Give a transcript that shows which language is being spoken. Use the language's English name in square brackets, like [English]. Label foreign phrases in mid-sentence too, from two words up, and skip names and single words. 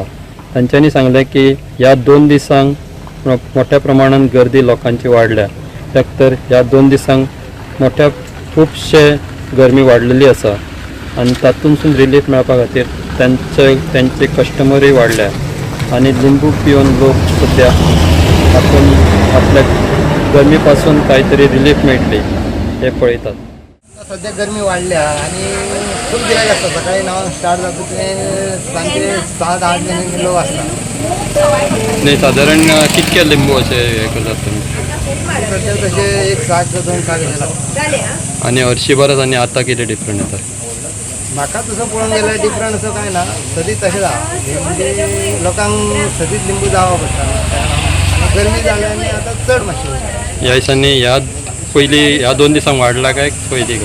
[Konkani] तांच्यांनी सांगलें की ह्या 2 दिसांक मोठ्या प्रमाणात गर्दी लोकांची वाडल्या, कित्याक तर ह्या 2 दिसांक खुबशे गरमी वाडलेली आसा आनी तातूंतसून रिलीफ मेळपा खातीर त्यांचे कस्टमरूय वाडल्या आनी लिंबू पिवन लोक सद्या तातूंत आपल्या गरमी पासून कांयतरी रिलीफ मेळटली हे पळयतात. [Marathi] सध्या गरमी वाढल्या आणि खूप गिरायक असतात. [Konkani] सकाळी 9 स्टार्ट जातो ते सांजे 7-8 किलो असतात. नाही साधारण कितके लिंबू असे हे करतात तुमी? सध्या तसे 1 साठ 2 साठ लागतात. आणि हरशीं आनी आतां कितें डिफरंट येता? म्हाका तसं पळोवंक गेल्यार डिफरंट असं काय ना, सदीच तशें जाता. हे म्हणजे लोकांक सदीच लिंबू जावं पडटा आणि गरमी जाल्यार आतां चड मातशी ह्या दिसांनी पयलीं ह्या 2 दिसांक वाडला काय पयलीं?